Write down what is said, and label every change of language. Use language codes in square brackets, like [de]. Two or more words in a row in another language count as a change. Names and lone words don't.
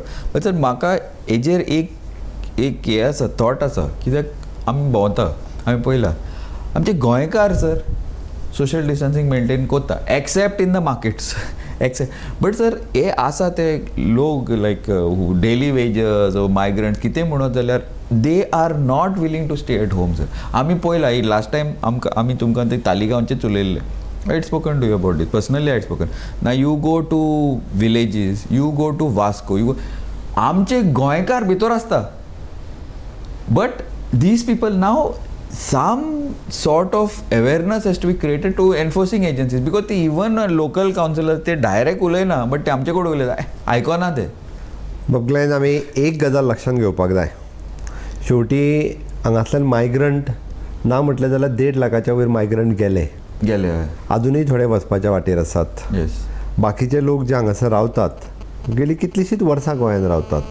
[kok] बट सर म्हाका हेजेर एक हें आसा थॉट आसा कित्याक आमी भोंवता आमी पळयलां आमचे गोंयकार सर [en] social distancing maintain [kok] करता [en] except in the markets except. but sir [kok] हे आसा ते लोक [en] like daily wages migrants [kok] कितें म्हणत जाल्यार [en] they are not willing to stay at home sir. [kok] आमी पळयलां ही [en] last time [kok] आमी तुमकां ते तालिगांवचेच उलयल्ले. [en] I had spoken to you about this. Personally, I had spoken. Now you go to villages, you go to Vasco, you go. [kok] आमचे गोंयकार भितर आसता. [en] But these people now, some sort of awareness has to be created to enforcing agencies because ते even local councillors ते direct उलयना but [kok] ते आमचे कडेन उलयता आयकना ते. बगलेन आमी एक गजाल लक्षांत घेवपाक जाय. शेवटी हांगासल्यान मायग्रंट ना म्हटलें जाल्यार 1.5 लाखाच्या वयर मायग्रंट गेले. अजूनही थोडे वचपाच्या वाटेर आसात. बाकीचे लोक जे हांगासर रावतात गेली कितलीशींच वर्सां गोंयांत रावतात.